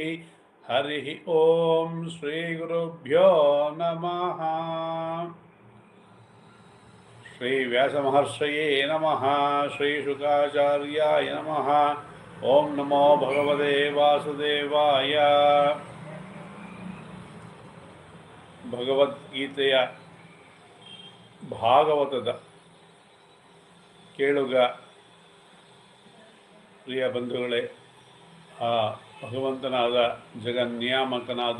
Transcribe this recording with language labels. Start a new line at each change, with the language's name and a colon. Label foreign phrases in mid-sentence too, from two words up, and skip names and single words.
Sanskrit: हरिः ॐ श्रीगुरुभ्यो नमः। श्री व्यासमहर्षये नमः। श्री शुकाचार्याय नमः। ओं नमो भगवते वासुदेवाय।
Kannada: ಭಗವದ್ಗೀತೆಯ ಭಾಗವತದ ಕೇಳುಗ ಪ್ರಿಯ ಬಂಧುಗಳೇ, ಆ ಭಗವಂತನಾದ ಜಗನ್ನಿಯಾಮಕನಾದ